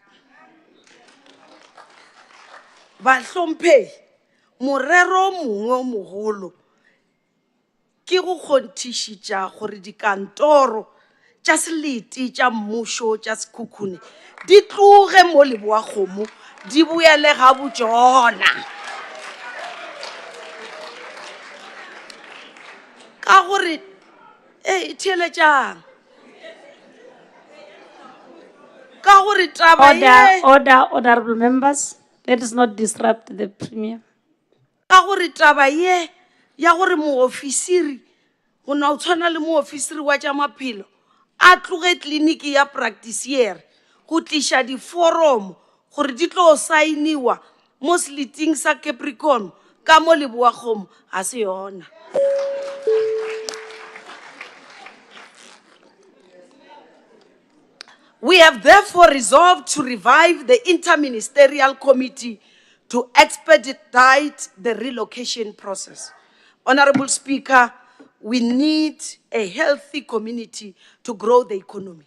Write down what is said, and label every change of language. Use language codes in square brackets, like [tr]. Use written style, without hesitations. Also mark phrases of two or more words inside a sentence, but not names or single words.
[nso] Bahlomphei, morero mongwe o mogolo ke go kgonthišitša gore dikantoro tša selete tša mmušo tša Sekhukhune di tloge mo Leboakgomo di boele ga botšona. Ka gore theeletšang ka gore taba ye [en] Order, honorable members. Let us not disrupt the premier. [nso] ka gore taba ye ya gore moofisiri go na o tshwana le moofisiri wa tša maphelo a tloge kliniki ya practiciere go tliša diforomo gore di tlo sainiwa mo seleting sa Capricorn ka mo Leboakgomo ga se yona. [en] We have therefore resolved to revive the interministerial committee to expedite the relocation process. Honorable Speaker, we need a healthy community to grow the economy.